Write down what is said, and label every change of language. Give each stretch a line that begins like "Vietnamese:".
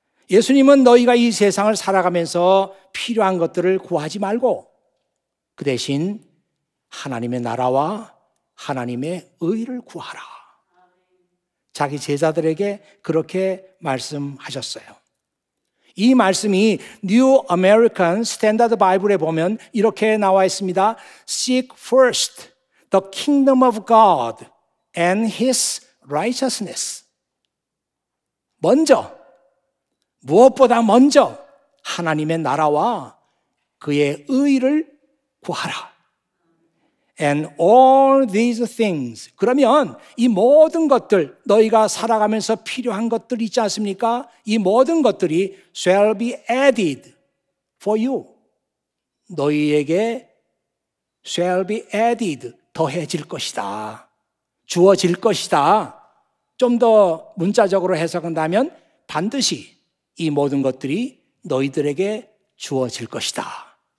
Korean: 예수님은 너희가 이 세상을 살아가면서 필요한 것들을 구하지 말고 그 대신 하나님의 나라와 하나님의 의를 구하라. 자기 제자들에게 그렇게 말씀하셨어요. 이 말씀이 New American Standard Bible에 보면 이렇게 나와 있습니다.
English: Seek first the kingdom of God and His righteousness.
Korean: 무엇보다 먼저 하나님의 나라와 그의 의를 구하라.
English: And all these things.
Korean: 그러면 이 모든 것들, 너희가 살아가면서 필요한 것들 있지 않습니까? 이 모든 것들이
English: shall be added for you.
Korean: 너희에게
English: shall be added,
Korean: 더해질 것이다. 주어질 것이다. 좀 더 문자적으로 해석한다면 반드시 이 모든 것들이 너희들에게 주어질 것이다.